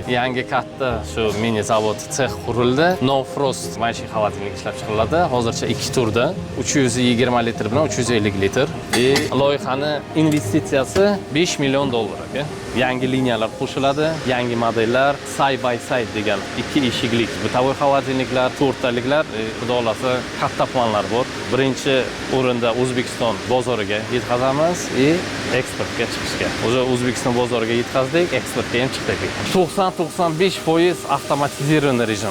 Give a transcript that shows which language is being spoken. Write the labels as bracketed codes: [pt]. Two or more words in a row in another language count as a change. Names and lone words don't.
[uz] Yangi katta shu mini zavod sex qurildi. No Frost maishiy xolodilnik ishlab chiqariladi. Hozircha 2 turda 320 litr bilan 350 litr. Loyihani investitsiyasi $5 million aka. Yangi liniyalar qo'shiladi, yangi modellar, [en] side by side [uz] degan 2 eshiklik bitovoy xolodilniklar, 4 taliklar, xudo xolasa katta planlar bor. Birinchi o'rinda O'zbekiston bozoriga yetkazamiz va eksportga chiqishga. O'zi O'zbekiston bozoriga yetkazdik, eksportga ham chiqdik. 90-95% avtomatizirованный rejim.